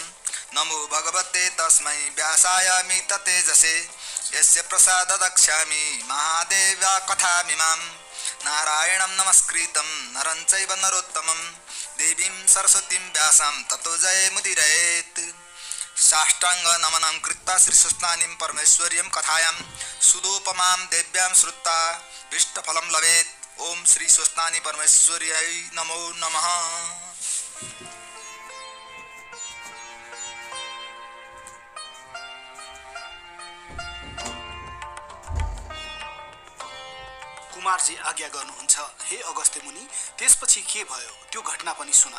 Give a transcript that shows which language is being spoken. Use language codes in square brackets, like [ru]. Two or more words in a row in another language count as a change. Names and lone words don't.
[sa] नमो भगवते तस्मै व्यासाय मिततेजसे यस्य प्रसाद दक्ष्यामि महादेव्या कथामिमां नारायणं नमस्कृतं नरं चैव नरोत्तमं देवीं सरस्वतीं व्यासं ततो जयमुदीरयेत्। साष्टांग नमनं कृत्वा श्रीस्वस्तानीं परमेश्वर्यं कथायां सुदोपमां देव्यां श्रुत्वा इष्टफलं लभेत्। ओम श्री स्वस्तानी परमेश्वर्यै नमो नमः। [ne] कुमारजी आज्ञा गर्नुहुन्छ। हे अगस्त्य मुनि, त्यसपछि के भयो त्यो घटना पनि सुना।